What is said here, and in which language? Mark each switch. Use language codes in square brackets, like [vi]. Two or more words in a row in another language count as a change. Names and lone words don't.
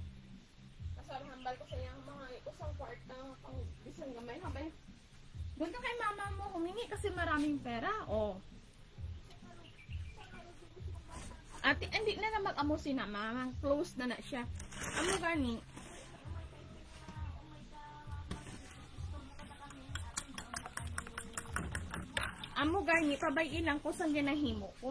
[hil] Kasama hambal ko sa iyang mga usang kwarta pang isang gamay. [tl] Hambal. Doon ka kay mama mo humingi kasi maraming pera. Oh. [hil] Ate, hindi na mag-amo si na mamang. Close na siya. Amo gani. Amo gani, pabay ilang ko sang ginahimo ko.